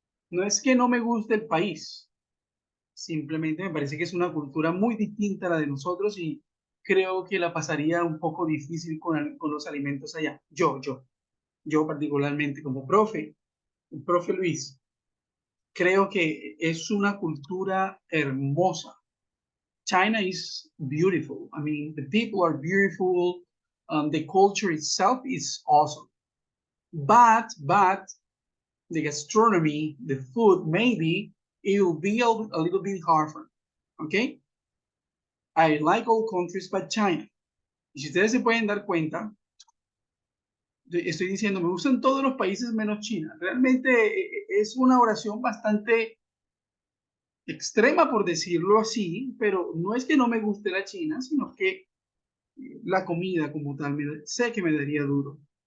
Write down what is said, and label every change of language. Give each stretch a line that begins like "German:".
Spanish: No es que no me guste el país, simplemente me parece que es una cultura muy distinta a la de nosotros y creo que la pasaría un poco difícil con los alimentos allá. Yo particularmente como profe, el profe Luis, creo que es una cultura hermosa.
English: China is beautiful. I mean, the people are beautiful. The culture itself is awesome. But the gastronomy, the food, maybe it will be a little bit harder. Okay? I like all countries but China.
Spanish: Y si ustedes se pueden dar cuenta, estoy diciendo, me gustan todos los países menos China. Realmente es una oración bastante extrema, por decirlo así, pero no es que no me guste la China, sino que la comida como tal, sé que me daría duro.